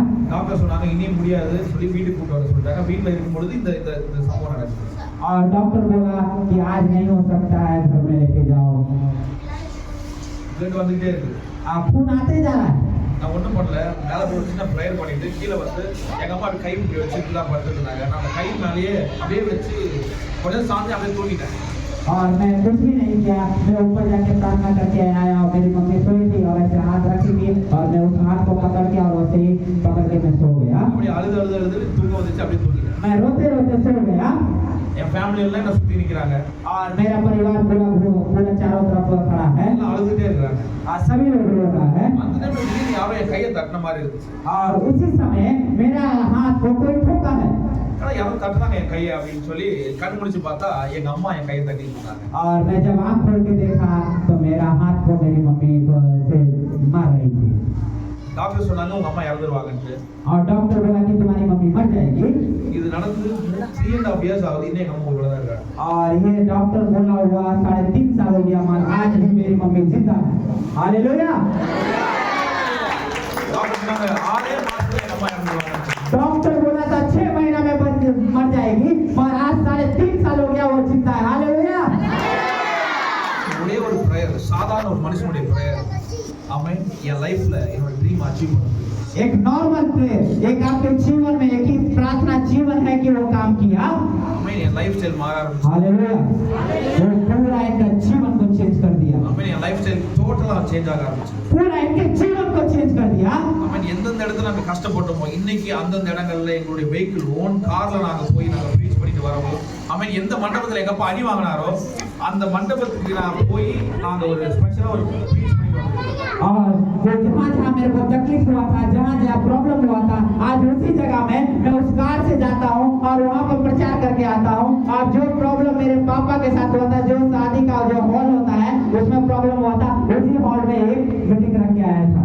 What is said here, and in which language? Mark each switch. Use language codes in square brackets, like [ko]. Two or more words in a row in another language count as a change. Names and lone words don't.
[ta] டாக்டர் சொன்னாங்க இனியும் முடியாது சொல்லி வீட்டுக்கு கூட்டு வர சொல்லிட்டாங்க. வீட்டுல இருக்கும்பொழுது இந்த இந்த இந்த சம்பவம் நடக்குது. [hi] और डॉक्टर बोला कि आज नहीं हो सकता है, घर में लेके जाओ। [ta] பிளட் வந்துட்டே இருக்கு. [hi] खून आते जा रहा है। [ta] நான் ஒண்ணும் பண்ணல. மேல போய் சின்ன ப்ரேயர் பண்ணிட்டு கீழே வந்து எங்க அம்மா அப்படி கை இப்படி வச்சுட்டு தான் படுத்துட்டு இருந்தாங்க. நான் அந்த கை மேலேயே அப்படியே வச்சு கொஞ்சம் சாஞ்சு அப்படியே தூங்கிட்டேன். [hi] और मैं कुछ भी नहीं किया, मैं ऊपर जाके प्रार्थना करके आया और मेरी मम्मी सोई थी और ऐसे हाथ रखी थी और मैं उस हाथ को पकड़ के और वैसे ही पकड़ के मैं सो गया। [ta] அப்படி அழுது தூக்கம் வந்துச்சு, அப்படியே தூங்கிட்டேன். [hi] मैं रोते रोते सो गया [ta] என் ஃபேமிலி எல்லாம் என்ன சுத்தி நிக்கிறாங்க. [hi] और मेरा परिवार पूरा चारों तरफ खड़ा है [ta] எல்லாம் அழுதுட்டே இருக்காங்க. [hi] और सभी लोग रो रहा है। [ta] அந்த நேரத்துல திடீர்னு யாரோ என் கையை தட்டின மாதிரி இருந்துச்சு. [hi] और उसी समय मेरा हाथ को कोई ठोका है [ta] ஆனா யாரோ தட்டுறாங்க என் கையை அப்படின்னு சொல்லி கண் முடிச்சு பார்த்தா எங்க அம்மா என் கையை தட்டிட்டு இருந்தாங்க. [hi] और मैं जब आँख खोल के देखा तो मेरा हाथ को मेरी मम्मी को से मार रही थी। [ta] டாக்டர் சொன்னாங்க உங்க அம்மா இறந்துருவாங்கன்னு. [hi] और डॉक्टर बोला कि तुम्हारी मम्मी मर जाएगी। [ta] இது நடந்து 3.5 years ஆகுது, இன்னும் எங்க அம்மா கூட தான் இருக்காங்க. [hi] और ये डॉक्टर बोला हुआ 3.5 साल हो गया, मगर आज भी मेरी मम्मी जिंदा है। हालेलुया। [ta] டாக்டர் சொன்னாங்க 6 மாசத்துல எங்க அம்மா இறந்துருவாங்க. [hi] डॉक्टर बोला था 6 महीना में मर जाएगी, मगर आज 3.5 साल हो गया वो जिंदा है। हालेलुया। [ta] ஒரே ஒரு பிரேயர், சாதாரண ஒரு மனுஷனுடைய பிரேயர், ஆமென், என் லைஃப்ல என்னோட [en] dream achieve [ta] பண்ண முடியும். [hi] एक [en] normal prayer, [hi] एक आपके जीवन में एक ही प्रार्थना जीवन है कि वो काम किया। [ta] ஆமென், என் [en] life style [ta] மாற ஆரம்பிச்சு. [hi] हालेलुया। वो पूरा इनका जीवन को चेंज कर दिया। [ta] ஆமென், என் [en] life style totally change [ta] ஆக ஆரம்பிச்சு. [hi] पूरा इनके जीवन को चेंज कर दिया। [ta] ஆமென், எந்தெந்த இடத்துல நாங்க கஷ்டப்பட்டோமோ இன்னைக்கு அந்தந்த இடங்கள்ல எங்களுடைய [en] vehicle own [ta] கார்ல நாங்க போய் நாங்க ப்ரீச் பண்ணிட்டு வரோம். ஆமென், எந்த மண்டபத்துல எங்க அப்பா அடி வாங்கினாரோ அந்த மண்டபத்துக்கு நான் போய் நாங்க ஒரு ஸ்பெஷலா ஒரு ப்ரீச் பண்ணிட்டு வரோம். [hi] और जो जहाँ मेरे को तकलीफ हुआ था, जहाँ प्रॉब्लम हुआ था, आज उसी जगह में मैं उस कार से जाता हूँ और वहाँ पर प्रचार करके आता हूँ। और जो प्रॉब्लम मेरे पापा के साथ हुआ था, जो शादी का जो हॉल होता है उसमें प्रॉब्लम हुआ था, उसी हॉल में एक मीटिंग रख के आया था।